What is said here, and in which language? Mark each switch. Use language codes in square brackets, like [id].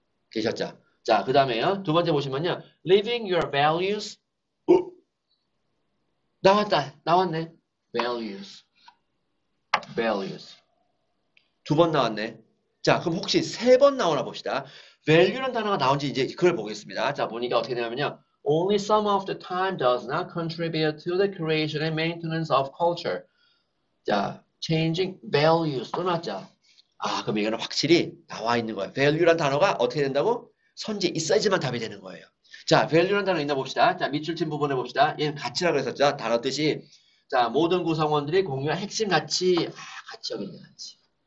[ko] 계셨죠? 자, 그 다음에요. 두 번째 보시면요. [en] Living your values. [ko] 나왔네. values. values. 두 번 나왔네. 자, 그럼 혹시 세 번 나오나 봅시다. value라는 단어가 나온지 이제 그걸 보겠습니다. 자, 보니까 어떻게 되냐면요. [en] Only some of the time does not contribute to the creation and maintenance of culture. [ko] 자, [en] changing values [ko] 또 나왔죠. 아, 그럼 이거는 확실히 나와 있는 거야. value란 단어가 어떻게 된다고? 선지에 있어야지만 답이 되는 거예요. 자, value란 단어 있나 봅시다. 자, 밑줄 친 부분에 봅시다. 얘는 가치라고 했었죠. 단어 뜻이. 자, 모든 구성원들이 공유한 핵심 가치. 아, 가치 여기 있는 가치.